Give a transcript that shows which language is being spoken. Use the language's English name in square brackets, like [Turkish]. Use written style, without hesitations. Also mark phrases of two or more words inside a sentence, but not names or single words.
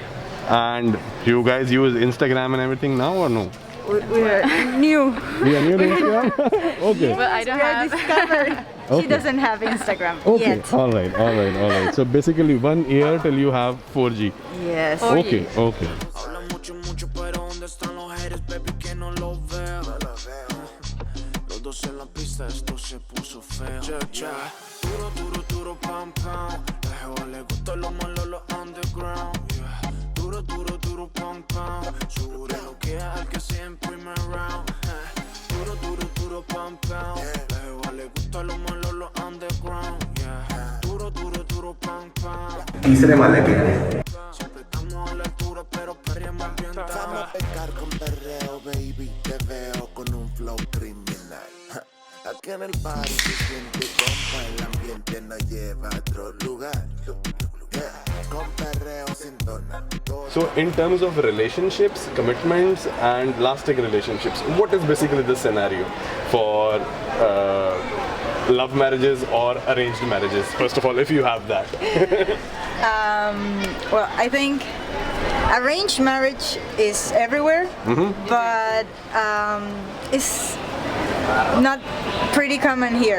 [English] And you guys use Instagram and everything now or no? We are new. We are new to Instagram. Okay. But I don't We are have. discovered. Okay. She doesn't have Instagram Okay. yet. All right. So basically 1 year till you have 4G. Yes. Okay. [Spanish] Habla mucho, mucho, pero ¿dónde están los [English] haters, baby? [Spanish] Que no los veo. Los dos en la pista, esto se puso feo. Cha. Duro, duro, duro, pam, pam. La jeva le gusta lo malo, lo underground. Yeah. Duro, duro, duro, pam, pam. Sube lo que es al que siempre me around. Duro, duro, duro, pam, pam. La jeva le gusta lo malo, lo underground. Yeah. Duro, duro, duro, pam, pam. [Hindi] तीसरे माले पे [Spanish] Siempre estamos a la altura, pero perreamos ambientado. Vamos a pecar con perreo, baby, te veo con un flow criminal. Ja, aquí en el party se siente como el ambiente nos lleva a otro lugar. Yeah, con perreo sin dona, todo [English] So in terms of relationships, commitments and lasting relationships, what is basically the scenario for love marriages or arranged marriages? First of all, if you have that. Well, I think arranged marriage is everywhere, but it's not pretty common here.